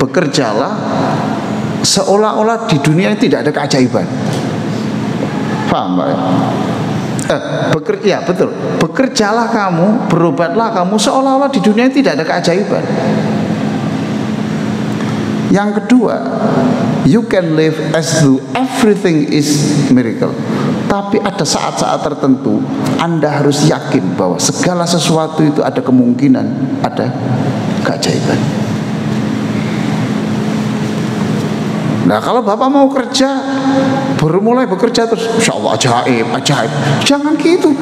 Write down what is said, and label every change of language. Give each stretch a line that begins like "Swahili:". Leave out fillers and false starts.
Indonesian: Bekerjalah seolah-olah di dunia ini tidak ada keajaiban. Paham Pak ya? Ya betul. Bekerjalah kamu, berobatlah kamu seolah-olah di dunia ini tidak ada keajaiban. Yang kedua,
English: you can live as though everything is miracle.
Indonesian: Tapi ada saat-saat tertentu Anda harus yakin bahwa segala sesuatu itu ada kemungkinan ada keajaiban. Nah kalau Bapak mau kerja, baru mulai bekerja terus insya Allah ajaib, ajaib. Jangan gitu.